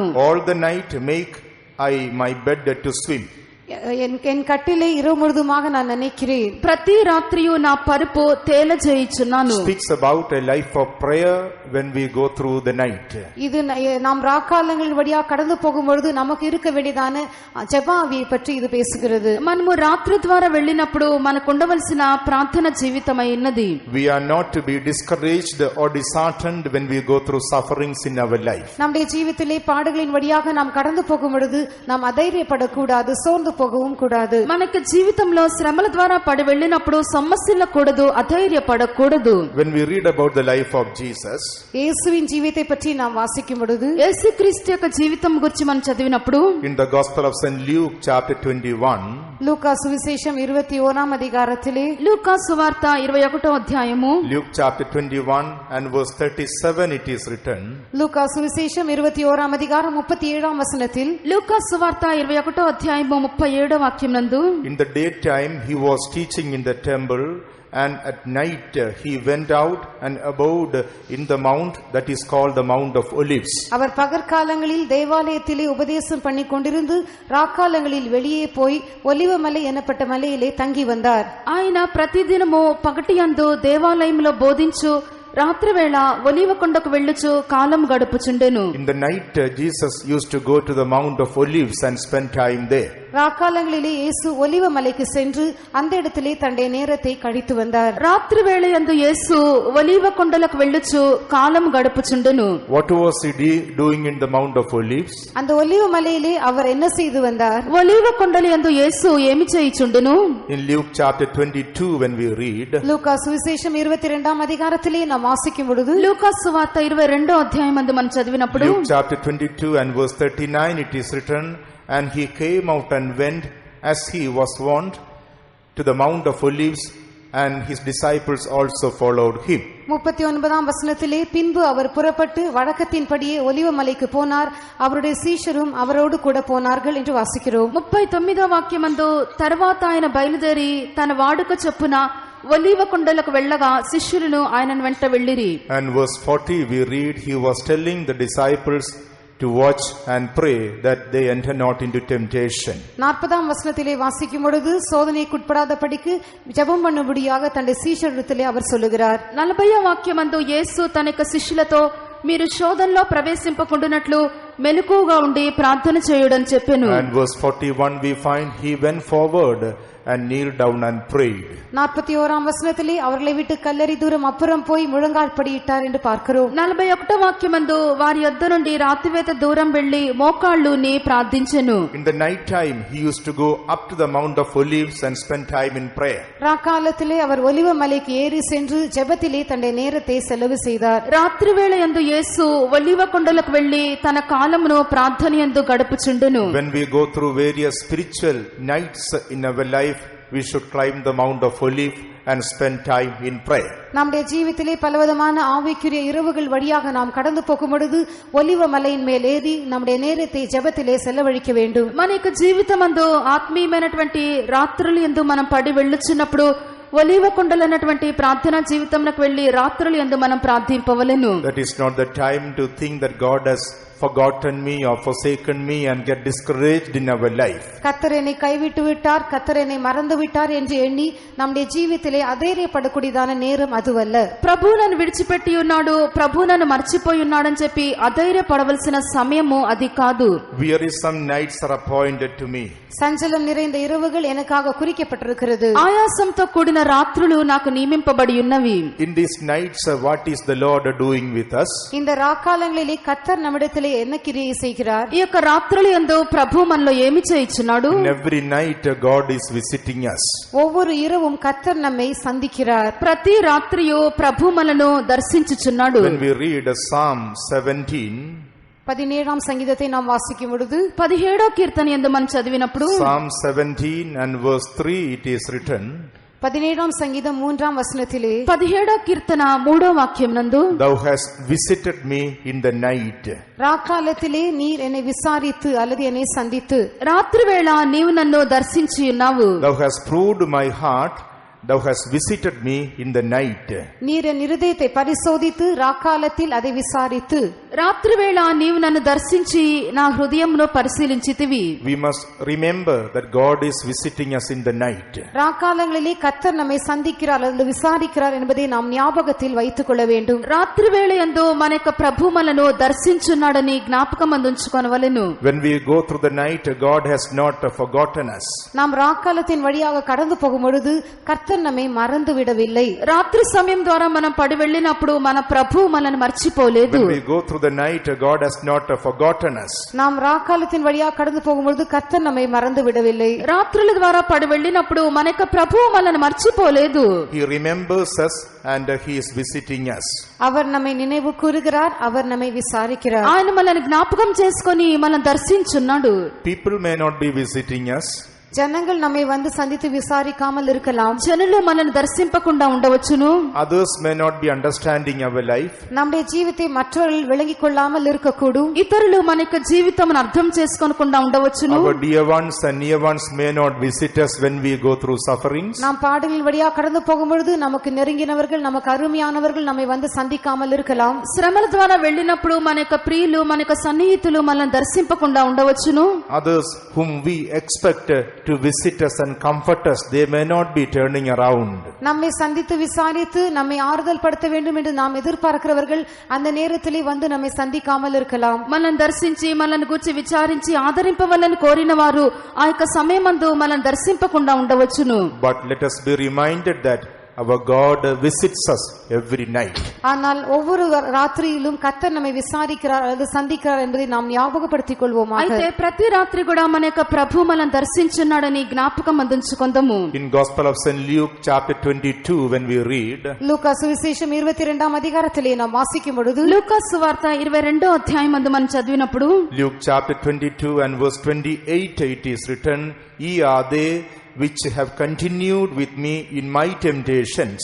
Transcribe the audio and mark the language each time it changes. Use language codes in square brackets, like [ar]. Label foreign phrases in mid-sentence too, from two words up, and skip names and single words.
[en] All the night make I my bed to swim. [ta] என் கட்டிலை இரவு முழுதுமாக நான் நினைக்கிறேன். [te] ప్రతి రాత్రియు నా పరుపు తేలజేయుచున్నాను. [en] Speaks about a life of prayer when we go through the night. [ta] இது நாம் ராக்காலங்கள் வழியாக கடந்து போகும் பொழுது நமக்கு இருக்க வேண்டியதான ஜெபாவியை பற்றி இது பேசுகிறது. [te] మనము రాత్రి ద్వారా వెళ్ళినప్పుడు మనకు ఉండవలసిన ప్రార్థన జీవితమై ఉన్నది. [en] We are not to be discouraged or disheartened when we go through sufferings in our life. [ta] நம்முடைய ஜீவிதத்திலே பாடுகளின் வழியாக நாம் கடந்து போகும் பொழுது நாம் அதைரியப்படக்கூடாது, சோர்ந்து போகவும் கூடாது. [te] మనకు జీవితంలో శ్రమల ద్వారా పడి వెళ్ళినప్పుడు సమస్యలకూడదు, అధైర్యపడకూడదు. [en] When we read about the life of Jesus, [ta] இயேசுவின் ஜீவிதத்தை பற்றி நாம் வாசிக்கும் பொழுது [te] యేసుక్రీస్తు యొక్క జీవితం గురించి మనం చదివినప్పుడు [en] in the Gospel of St. Luke chapter 21, [ta] லூக்கா சுவிசேஷம் 21ஆம் அதிகாரத்திலே [te] లూకా సువార్త 21వ అధ్యాయము [en] Luke chapter 21 and verse 37, it is written, [ta] லூக்கா சுவிசேஷம் 21ஆம் அதிகாரம் 37ஆம் வசனத்தில் [te] లూకా సువార్త 21వ అధ్యాయము 37వ వాక్యం నందు [en] in the daytime he was teaching in the temple, and at night he went out and abode in the mount that is called the Mount of Olives. [ta] அவர் பகற்காலங்களில் தேவாலயத்திலே உபதேசம் பண்ணி கொண்டிருந்து ராக்காலங்களில் வெளியே போய் ஒலிவ மலை எனப்பட்ட மலையிலே தங்கி வந்தார். [te] ఆయన ప్రతిదినము పగటి యందు దేవాలయములో బోధించు, రాత్రి వేళ ఒలీవ కొండకు వెళ్ళుచు కాలం గడుపుచుండెను. [en] In the night Jesus used to go to the Mount of Olives and spend time there. [ta] ராக்காலங்களிலே இயேசு ஒலிவ மலைக்கு சென்று அந்த இடத்திலே தன்னுடைய நேரத்தை கழித்து வந்தார். [te] రాత్రి వేళ యందు యేసు ఒలీవ కొండలకు వెళ్ళుచు కాలం గడుపుచుండెను. [en] What was he doing in the Mount of Olives? [ta] அந்த ஒலிவ மலையிலே அவர் என்ன செய்து வந்தார்? [te] ఒలీవ కొండల యందు యేసు ఏమి చేయుచుండెను? [en] In Luke chapter 22 when we read, [ta] லூக்கா சுவிசேஷம் 22ஆம் அதிகாரத்திலே நாம் நாம் வாசிக்கும் பொழுது [te] లూకా సువార్త 22వ అధ్యాయం నందు మనం చదివినప్పుడు [en] Luke chapter 22 and verse 39 it is written, and he came out and went as he was wont to the Mount of Olives, and his disciples also followed him. [ta] 39ஆம் வசனத்திலே, பின்பு அவர் புறப்பட்டு வழக்கத்தின்படியே ஒலிவ மலைக்கு போனார், அவருடைய சீஷரும் அவரோடு கூட போனார்கள் என்று வாசிக்கிறோம். [te] 39వ వాక్యమందు తర్వాత ఆయన బయలుదేరి తన వాడుక చొప్పున ఒలీవ కొండలకు వెళ్ళగా శిష్యులను ఆయన వెంట వెళ్ళిరి. [en] And verse 40 we read, he was telling the disciples to watch and pray that they enter not into temptation. [ta] 40ஆம் வசனத்திலே வாசிக்கும் பொழுது, சோதனைக்குட்படாதபடிக்கு ஜெபம் பண்ணும்படியாக தன்னுடைய சீஷரிடத்திலே அவர் சொல்லுகிறார். [te] 40వ వాక్యమందు యేసు తన యొక్క శిష్యులతో మీరు శోధనలో ప్రవేశింపకుండునట్లు మెలకువగా ఉండి ప్రార్థన చేయుడని చెప్పెను. [en] And verse 41 we find he went forward and kneeled down and prayed. [ta] 41ஆம் வசனத்திலே அவர்களை விட்டு கல்லறி தூரம் அப்புறம் போய் முழங்கால் படியிட்டார் என்று பார்க்கிறோம். [te] 41వ వాక్యమందు వారి యొద్ద నుండి రాతివేత దూరం వెళ్లి మోకాళ్ళూని ప్రార్థించెను. [en] In the night time he used to go up to the Mount of Olives and spend time in prayer. [ta] ராக்காலத்திலே அவர் ஒலிவ மலைக்கு ஏறி சென்று ஜெபத்திலே தன்னுடைய நேரத்தை செலவு செய்தார். [te] రాత్రి వేళ యందు యేసు ఒలీవ కొండలకు వెళ్లి తన కాలమును ప్రార్థన యందు గడుపుచుండెను. [en] When we go through various spiritual nights in our life, we should climb the Mount of Olives and spend time in prayer. [ta] நம்முடைய ஜீவிதத்திலே பலவிதமான ஆவிக்குரிய இரவுகள் வழியாக நாம் கடந்து போகும் பொழுது ஒலிவ மலையின் மேல் ஏறி நம்முடைய நேரத்தை ஜெபத்திலே செலவழிக்க வேண்டும். [te] మన యొక్క జీవితమందు ఆత్మీయమైనటువంటి రాత్రులు యందు మనం పడి వెళ్ళుచున్నప్పుడు ఒలీవ కొండలైనటువంటి ప్రార్థనా జీవితంలోకి వెళ్లి రాత్రులు యందు మనం ప్రార్థింపవలెను. [en] That is not the time to think that God has forgotten me or forsaken me and get discouraged in our life. [ta] கர்த்தர் என்னை கைவிட்டு விட்டார், கர்த்தர் என்னை மறந்து விட்டார் என்று எண்ணி நம்முடைய ஜீவிதத்திலே అధైర్యపడக்கூடியதான நேரம் அதுவல்ல. [te] ప్రభు నన్ను విడిచిపెట్టి ఉన్నాడు, ప్రభు నన్ను మర్చిపోయి ఉన్నాడని చెప్పి అధైర్యపడవలసిన సమయము అది కాదు. [en] Wearisome nights are appointed to me. [ta] சஞ்சலம் நிறைந்த இரவுகள் எனக்காக குறிக்கப்பட்டிருக்கிறது. [te] ఆయాసంతో కూడిన రాత్రులు నాకు నియమింపబడి ఉన్నవి. [en] In these nights what is the Lord doing with us? [ta] இந்த ராக்காலங்களிலே கர்த்தர் நம்மிடத்திலே என்ன கிரியை செய்கிறார்? [te] ఈ యొక్క రాత్రులు యందు ప్రభు మనలో ఏమి చేయుచున్నాడు? [en] In every night God is visiting us. [ta] ஒவ்வொரு இரவும் கர்த்தர் நம்மை சந்திக்கிறார். [te] ప్రతి రాత్రియు ప్రభు మనను దర్శించుచున్నాడు. [en] When we read Psalm 17, [ta] 17ஆம் சங்கீதத்தை நாம் வாசிக்கும் பொழுது [te] 17వ కీర్తన యందు మనం చదివినప్పుడు [en] Psalm 17 and verse 3 it is written, [ta] 17ஆம் சங்கீதம் 3ஆம் வசனத்திலே [te] 17వ కీర్తన 3వ వాక్యం నందు [en] thou hast visited me in the night. [ta] రాకాలத்திலே நீர் என்னை விசாரித்து அல்லது என்னை சந்தித்து [te] రాత్రి వేళ నీవు నన్ను దర్శించి ఉన్నావు. [en] Thou hast proved my heart, thou hast visited me in the night. [ta] நீர் என் இருதயத்தை பரிசோதித்து ராக்காலத்தில் அதை விசாரித்து. [te] రాత్రి వేళ నీవు నన్ను దర్శించి నా హృదయమును పరిశీలించితివి. [en] We must remember that God is visiting us in the night. [ta] ராக்காலங்களிலே கர்த்தர் நம்மை சந்திக்கிறார் அல்லது விசாரிக்கிறார் என்பதை நாம் ஞாபகத்தில் வைத்துக் கொள்ள வேண்டும். [te] రాత్రి వేళ యందు మన యొక్క ప్రభు మనను దర్శించున్నాడని జ్ఞాపకం అందించుకొనవలెను. [en] When we go through the night, God has not forgotten us. [ta] நாம் ராக்காலத்தின் வழியாக கடந்து போகும் பொழுது கர்த்தர் நம்மை மறந்து விடவில்லை. [te] రాత్రి సమయం ద్వారా మనం పడి వెళ్ళినప్పుడు మన ప్రభు మనల్ని మర్చిపోలేదు. [en] When we go through the night, God has not forgotten us. [ta] நாம் ராக்காலத்தின் வழியாக கடந்து போகும் பொழுது கர்த்தர் நம்மை மறந்து விடவில்லை. [te] రాత్రుల ద్వారా పడి వెళ్ళినప్పుడు మన యొక్క ప్రభు మనల్ని మర్చిపోలేదు. [en] He remembers us and he is visiting us. [ta] அவர் நம்மை நினைவு கூறுகிறார், அவர் நம்மை விசாரிக்கிறார். [te] ఆయన మనల్ని జ్ఞాపకం చేసుకొని మనల్ని దర్శించున్నాడు. [en] People may not be visiting us. [ta] ஜனங்கள் நம்மை வந்து சந்தித்து விசாரிக்காமல் இருக்கலாம். [te] జనులు మనల్ని దర్శింపకుండా ఉండవచ్చును. [en] Others may not be understanding our life. [ta] நம்முடைய ஜீவித்தை மற்றவர்கள் விளங்கிக் கொள்ளாமல் இருக்கக்கூடும். [te] ఇతరులు మన యొక్క జీవితమును అర్థం చేసుకోకుండా ఉండవచ్చును. [en] Our dear ones and near ones may not visit us when we go through sufferings. [ta] நாம் பாடுகளின் வழியாக கடந்து போகும் பொழுது நமக்கு நெருங்கினவர்கள், நமக்கு அருமையானவர்கள் நம்மை வந்து சந்திக்காமல் இருக்கலாம். [te] శ్రమల ద్వారా వెళ్ళినప్పుడు మన యొక్క ప్రియులు, మన యొక్క సన్నిహితులు మనల్ని దర్శింపకుండా ఉండవచ్చును. [en] Others whom we expect to visit us and comfort us, they may not be turning around. [ta] நம்மை சந்தித்து விசாரித்து நம்மை ஆறுதல் படுத்த வேண்டும் என்று நாம் எதிர்பார்க்கிறவர்கள் அந்த நேரத்திலே வந்து நம்மை சந்திக்காமல் இருக்கலாம். [te] మనల్ని దర్శించి మనల్ని గురించి విచారించి ఆదరింపవలని కోరిన వారు ఆ యొక్క సమయమందు మనల్ని దర్శింపకుండా ఉండవచ్చును. [en] But let us be reminded that our God visits us every night. [ta] ஆனால் ஒவ்வொரு ராத்திரியிலும் கர்த்தர் நம்மை விசாரிக்கிறார் அல்லது சந்திக்கிறார் என்பதை நாம் ஞாபகப்படுத்திக் கொள்வோமாக. [te] అయితే ప్రతి రాత్రి కూడా మన యొక్క ప్రభు మనల్ని దర్శించున్నాడని జ్ఞాపకం అందించుకుందాము. [en] In Gospel of St. Luke chapter 22 when we read, [ta] லூக்கா சுவிசேஷம் 22ஆம் அதிகாரத்திலே நாம் வாசிக்கும் பொழுது, [te] లూకా సువార్త 22వ అధ్యాయం నందు మనం చదివినప్పుడు, [en] Luke chapter 22 and verse 28 it is written, "Ye are they which have continued with me in my temptations."